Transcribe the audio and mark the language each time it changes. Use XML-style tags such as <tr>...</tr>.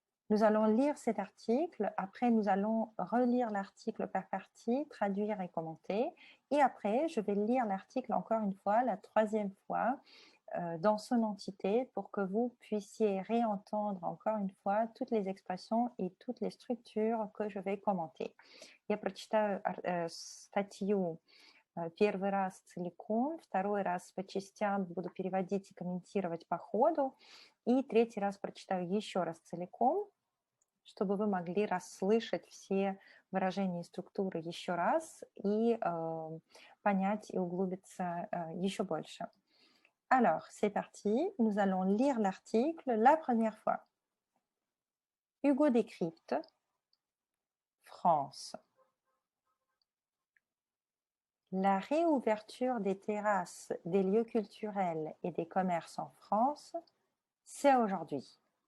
<fr>Nous allons lire cet article. Après, nous allons relire l'article par partie, traduire et commenter. Et après, je vais lire l'article encore une fois, la troisième fois, dans son entité pour que vous puissiez réentendre encore une fois toutes les expressions et toutes les structures que je vais commenter.</fr> <ru>Я прочитаю статью первый раз целиком, второй раз по частям буду переводить и комментировать по ходу, и третий раз прочитаю еще раз целиком, чтобы вы могли расслышать все выражения и структуры еще раз и понять и углубиться еще больше.</ru> <fr>Alors, c'est parti, nous allons lire l'article la première fois. Hugo Décrypte, France. La réouverture des terrasses, des lieux culturels et des commerces en France, c'est aujourd'hui.</fr>